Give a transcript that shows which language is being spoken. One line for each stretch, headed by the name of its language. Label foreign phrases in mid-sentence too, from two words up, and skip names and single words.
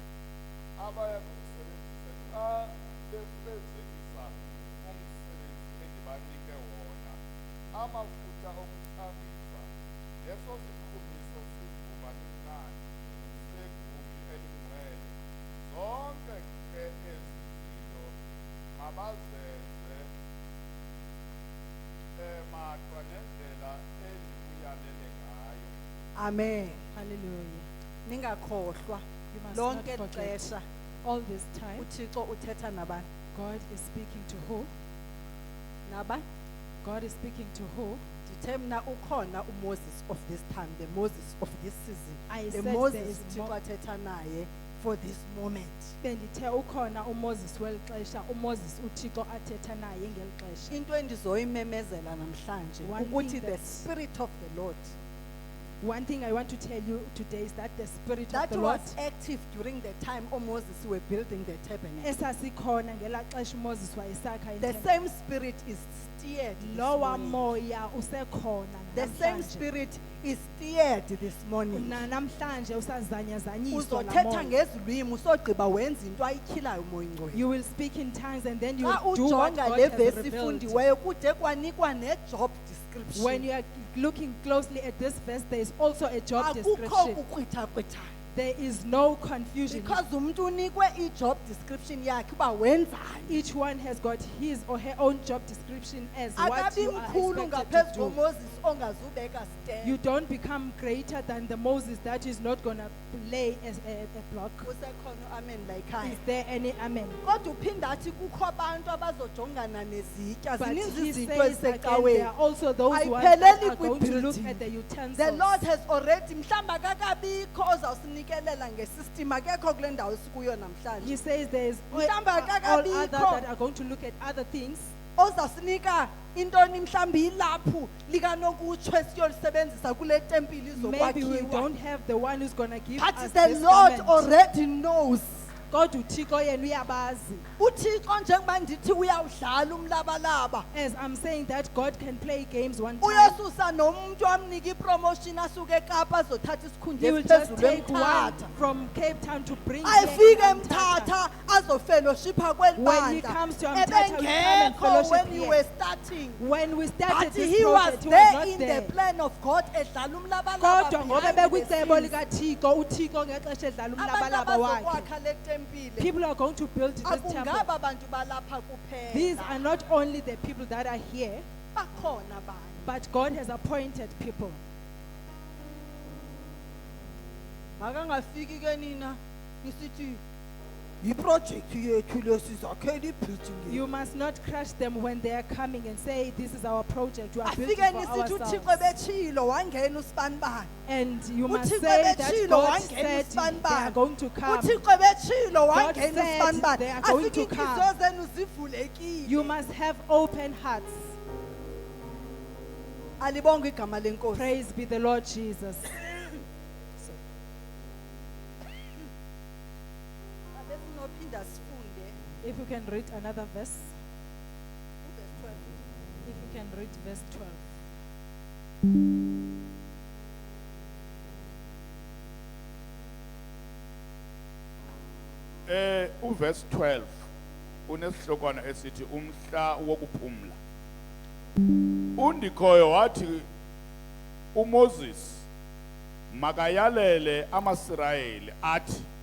Xhosa: abaya kuzisebenzisa xa befezekisa umsebenzi endibanike wona amafutha okuthambisa leso sichumiso sivumanisane segumbi elingcwele zonke ke ezi zinto mabazenze maxa nendlela endikuyalele ngayo. Amen. Hallelujah. Ningakhohlwa
English: You must not
Xhosa: lonke
English: forget.
Xhosa: ixesha
English: All this time,
Xhosa: uThixo uthetha nabani?
English: God is speaking to who?
Xhosa: Nabani?
English: God is speaking to who?
Xhosa: ndithe mna ukhona uMoses
English: of this time, the Moses of this I season, said the there Moses is
Xhosa: uThixo athetha naye
English: for this moment.
Xhosa: Bendithe ukhona uMoses weli xesha, uMoses uThixo athetha naye ngeli xesha. Into endizoyimemezela namhlanje
English: One
Xhosa: ukuthi
English: thing the that- Spirit of the Lord One thing I want to tell you today is that the Spirit of that the was Lord active during the time Moses were building the tabernacle.
Xhosa: esasikhona ngela xesha uMoses wayesakha
English: The
Xhosa: iThempeli.
English: same Spirit is steered this
Xhosa: Lowa
English: morning.
Xhosa: moya usekhona
English: The same
Xhosa: namhlanje.
English: Spirit is steered this morning.
Xhosa: Namhlanje usazanyazanyiswa la Uzothetha moya. ngezilwimi usogqiba wenza into ayityilayo umoya ingcwele.
English: You will speak in tongues and then you
Xhosa: Xa
English: do what
Xhosa: ujonga
English: God
Xhosa: le
English: has
Xhosa: verse
English: revealed.
Xhosa: ifundiweyo kude kwanikwa ne-job
English: When description. you are looking closely at this verse, there is also a job
Xhosa: Akukho
English: description.
Xhosa: kukrwitha-krwitha.
English: There is no confusion.
Xhosa: Because umntu unikwe i-
English: job description
Xhosa: yakhe uba wenzani.
English: Each one has got his or her own job description as what
Xhosa: Akabi
English: you are
Xhosa: mkhulu
English: expected
Xhosa: ngaphezu
English: to do.
Xhosa: koMoses ongazubeka stand.
English: You don't become greater than the Moses that is not going to lay a block.
Xhosa: Kusekhona amen layikhaya.
English: Is there any amen?
Xhosa: Kodwa uphinda athi kukho abantu abazojongana nezitya.
English: But
Xhosa: Zininzi
English: he
Xhosa: izinto
English: says again, there
Xhosa: ezisecaweni.
English: are also those who
Xhosa: Ayipheleli
English: are going to look
Xhosa: kwi-building.
English: at the utensils. The Lord has already
Xhosa: mhlamba kakabikho ozawusinikelela ngesystem akekho kule ndawo sikuyo
English: He
Xhosa: namhlanje.
English: says there is all
Xhosa: Mhlawumbi
English: other
Xhosa: akakabikho.
English: that are going to look at other things.
Xhosa: Ozasinika intoni mhlawumbi ilaphu likanokutshwe siyolisebenzisa kule tempile
English: Maybe we
Xhosa: izokwakhiwa.
English: don't have the one who's going to give But us the this Lord garment. already knows.
Xhosa: Kodwa uThixo yena uyabazi. uThixo njengoba ndithi uyawudlala umlabalaba
English: As I'm saying that God can play games one time.
Xhosa: uyasusa nomuntu amnika ipromotion asuke eKapa azothatha
English: He
Xhosa: isikhundla
English: will just
Xhosa: esiphezulu
English: take one
Xhosa: emthatha
English: from Cape Town to bring
Xhosa: ayefika
English: here in Mthatha.
Xhosa: emthatha azofellowshipha kweli
English: When he
Xhosa: bandla
English: comes to Mthatha, he come and
Xhosa: ebengekho
English: fellowship when we here. were starting. When we started But this he was project, he was there not in there. the plan of God
Xhosa: edlala umlabalaba Kodwa ngoba
English: behind the
Xhosa: bekucebo
English: scenes.
Xhosa: likaThixo, uThixo ngexesha edlala Abantu umlabalaba wakhe. abazokwakha le tempile
English: People are going to build this temple.
Xhosa: akungaba bantu balapha
English: These
Xhosa: kuphela
English: are not only the people that are here,
Xhosa: bakhona bani
English: but God has appointed people.
Xhosa: makangafiki ke nina nisithi iproject yethu lesizakhela ibuilding
English: You must not crush them when they are coming and say, this is our project, we are building
Xhosa: afike
English: for
Xhosa: nisithi uThixo
English: ourselves.
Xhosa: betshilo wangena usibanibani
English: And you must
Xhosa: uThixo
English: say that
Xhosa: betshilo
English: God
Xhosa: wangena
English: said they are
Xhosa: usibanibani
English: going to come.
Xhosa: uThixo betshilo
English: God
Xhosa: wangena
English: said
Xhosa: usibanibani
English: they are going
Xhosa: afike
English: to come.
Xhosa: inhliziyo zenu zivulekile
English: You must have open hearts.
Xhosa: alibonge igama lenkosi
English: Praise be the Lord Jesus.
Xhosa: abesinophinda sifunde
English: If you can read another verse,
Xhosa: uverse 12
English: if you can read verse 12.
Xhosa: Uverse 12 unesihlokwana esithi umhla wokuphumla. Undikhoyo wathi uMoses makayalele amaSirayeli athi